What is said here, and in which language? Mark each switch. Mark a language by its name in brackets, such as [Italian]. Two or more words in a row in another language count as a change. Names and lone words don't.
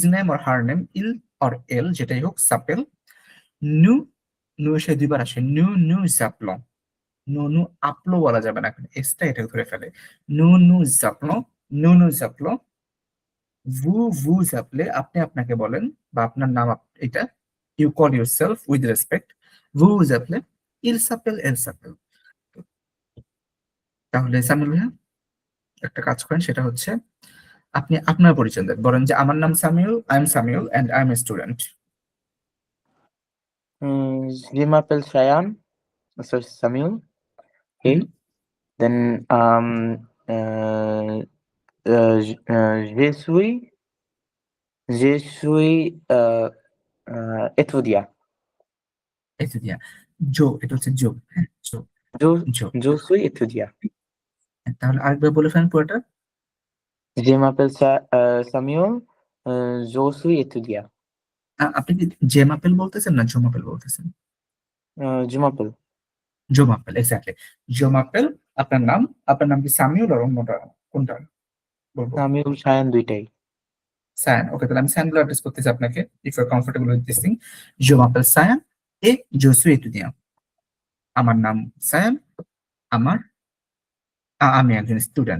[English] name or her name [Bangla] ইল অর এল যেটাই হোক সাপেল, নু, নু এসে দুইবার আসে, [French] nous nous appelons, nous nous appelons [Bangla] বলা যাবে না, এসটা এটা ধরে ফেলে, [French] nous nous appelons, nous nous appelons, vous vous appelez [Bangla] আপনি আপনাকে বলেন বা আপনার নাম এটা, [English] you call yourself with respect, [French] vous vous appelez il s'appelle elle s'appelle. [Bangla] তাহলে সামিল ভাইয়া একটা কাজ করেন, সেটা হচ্ছে আপনি আপনার পরিচয় দেন, বলেন যে আমার নাম সামিউল, [English] I am Samiul and I am a student. [French] Je m'appelle Shayan, so Samuel. [English] Okay. [French] Then uh, je suis étudiant. [Bangla] এই যে দিয়া জো, এটা হচ্ছে জো, হ্যাঁ জো, [French] Je, জো। je suis étudiant. [Bangla] তাহলে আরেকবার বলে ফেলেন পুরোটা। [French] Je m'appelle Samuel, je suis étudiant. [Bangla] আপনি কি [French] je m'appelle [Bangla] বলতেছেন না [French] je m'appelle [Bangla] বলতেছেন? [French] Je m'appelle je m'appelle, [Bangla] এক্স্যাক্টলি, [French] je m'appelle. [Bangla] আপনার নাম, আপনার নাম কি সামিউল আর অন্যটা কোনটা বলবো? Samuel Shayan দুইটাই। সায়ান, ওকে, তাহলে আমি সায়ান বলে অ্যাড্রেস করতেছি আপনাকে, [English] if you are comfortable with this thing. [French] je m'appelle Sayan et je suis étudiant, [Bangla] আমার নাম সায়ান, আমার আমি একজন স্টুডেন্ট।